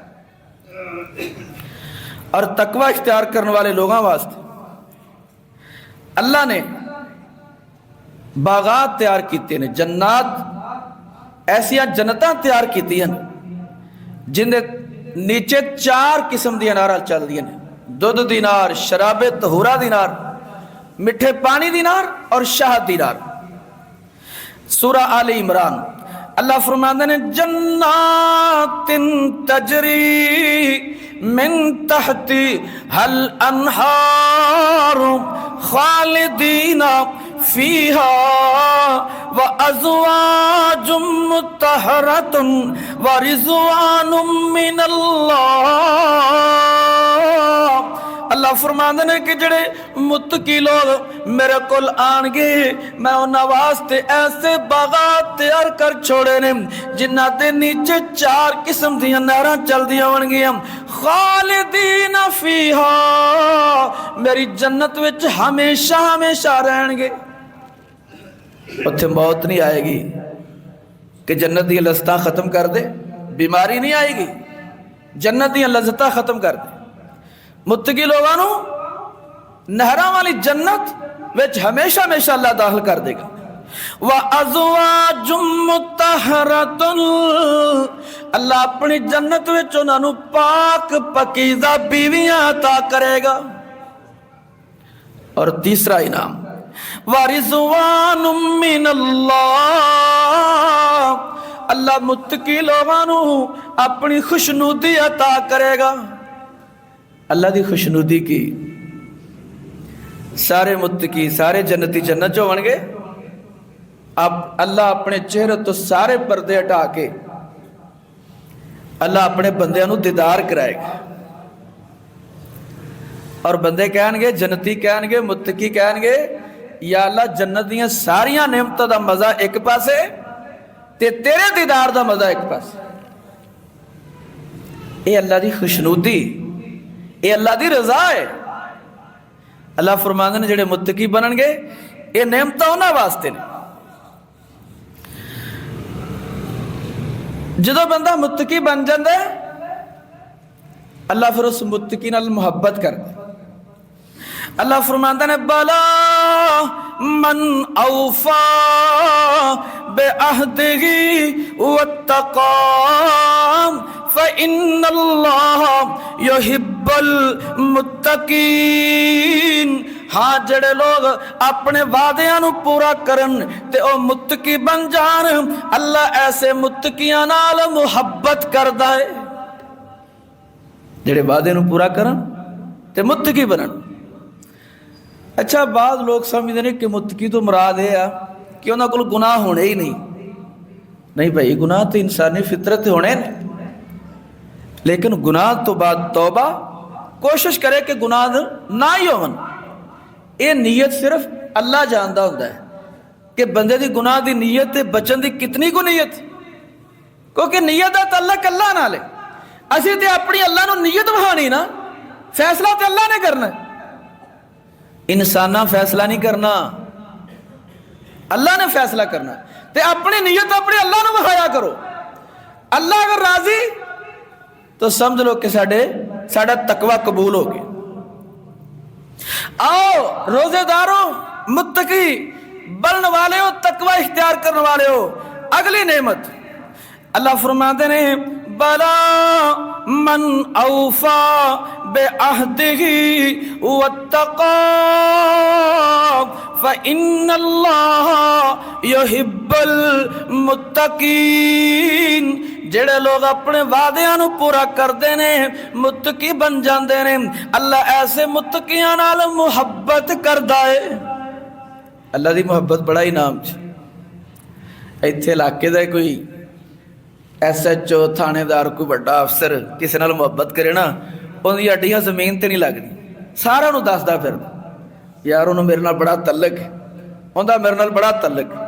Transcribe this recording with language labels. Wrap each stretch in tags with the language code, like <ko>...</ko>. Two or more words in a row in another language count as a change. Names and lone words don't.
<pa>اور تقوی اختیار کرنے والے لوگوں واسطے اللہ نے باغات تیار کیتے ہیں, جنات ایسیا جنتاں تیار کیتی ہیں جن دے نیچے 4 قسم دی انہاراں چل دی ہیں, دودھ دی نار, شراب طہورہ دی نار, میٹھے پانی دی نار اور شہد دی نار. سورہ آل عمران اللہ فرماندے نے</pa> <ar>جنات تجری من تحتی حل انہار خالدین فیہا وازواج مطہرۃ ورضوان من اللہ۔</ar> <pa>اللہ فرماندے نے کہ جڑے متقی لوگ میرے کول آن گے میں انہاں واسطے ایسے باغات تیار کر چھوڑے نے جنہاں دے نیچے 4 قسم دیاں نہراں چلدیاں ہون گیاں،</pa> <ar>خالدین فیہا،</ar> <pa>میری جنت وچ ہمیشہ ہمیشہ رہن گے۔ اتھے موت نہیں آئے گی کہ جنت دی لذتاں ختم کر دے، بیماری نہیں آئے گی، جنت دی لذتاں ختم کر دے۔ متقی لوگانو نہراں والی جنت وچ ہمیشہ ہمیشہ اللہ داخل کر دے گا۔</pa> <ar>وَأَزْوَاجٌ مُطَّہَّرَةٌ،</ar> <pa>اللہ اپنی جنت وچ انہاں نو پاک پاکیزہ بیویاں عطا کرے گا۔ اور تیسرا انعام</pa> <ar>وَرِضْوَانٌ مِّنَ اللَّهِ،</ar> <pa>اللہ متقی لوگانو اپنی خوشنودی عطا کرے گا۔ اللہ دی خوشنودی کی سارے متقی سارے جنتی جنت جو بن گے، اب اللہ اپنے چہرے تو سارے پردے ہٹا کے اللہ اپنے بندیاں نو دیدار کرائے گا، اور بندے کہن گے، جنتی کہن گے، متقی کہن گے یا اللہ جنت دیاں ساریاں نعمتاں دا مزہ ایک پاسے تے تیرے دیدار دا مزہ ایک پاسے۔ اے اللہ دی خوشنودی، اے اللہ دی رضا ہے۔ اللہ فرماندے نے جڑے متقی بنن گے اے نعمتاں انہاں واسطے نے۔ جدو بندہ متقی بن جاندے اللہ پھر اس متقی نال محبت کر دے۔ اللہ فرماندے نے</pa> <ar>بلا من اوفا بعہدہ واتقى فإن اللہ یحب المتقین،</ar> <pa>ہاں جڑے لوگ اپنے وعدیاں نو پورا کرن تے او متقی بن جان، اللہ ایسے متقیاں نال محبت کردا ہے۔ جڑے وعدے نو پورا کرن تے متقی بنن۔ اچھا</pa> <ur>بعض لوگ سمجھتے ہیں کہ متقی تو مراد ہے کہ</ur> <pa>انہاں کول گناہ ہونے ہی نہیں بھائی، گناہ تو انسانی فطرت ہونے نے، لیکن گناہ تو بعد توبہ، کوشش کرے کہ گناہ نہ ہی ہون۔ یہ نیت صرف اللہ جاندا ہوندا ہے کہ بندے دی گناہ دی نیت تے بچن دی کتنی کو نیت، کیونکہ نیت دا تعلق اللہ نال ہے۔ اسی تے اپنی اللہ نو نیت بہانی نا، فیصلہ تے اللہ نے کرنا ہے، انسانہ فیصلہ نہیں کرنا، اللہ نے فیصلہ کرنا۔ تے اپنی نیت اپنی اللہ نو بہایا کرو، اللہ اگر راضی تو سمجھ لو کہ ساڑا تقوی قبول ہو گیا۔ آؤ روزے دارو، متقی بننے والے ہو، تقوی اختیار کرنے والے ہو، اگلی نعمت اللہ فرماتے ہیں</pa> <ar>بلا من اوفا بعہدہ واتقى فإن اللہ یحب المتقین،</ar> <pa>جڑے لوگ اپنے وعدیاں نو پورا کردے نے، متقی بن جاندے نے، اللہ ایسے متقیاں نال محبت کردا ہے۔ اللہ دی محبت بڑا انعام ہے۔ ایتھے علاقے دا کوئی SHO تھانے دار کوئی بڑا افسر کسی نال محبت کرے نا، ان دی ہڈیاں زمین تے نہیں لگدی، سارا نو دسدا پھردا یار انہوں میرے نال بڑا تعلق ہے، اوندا میرے نال بڑا تعلق ہے۔</pa>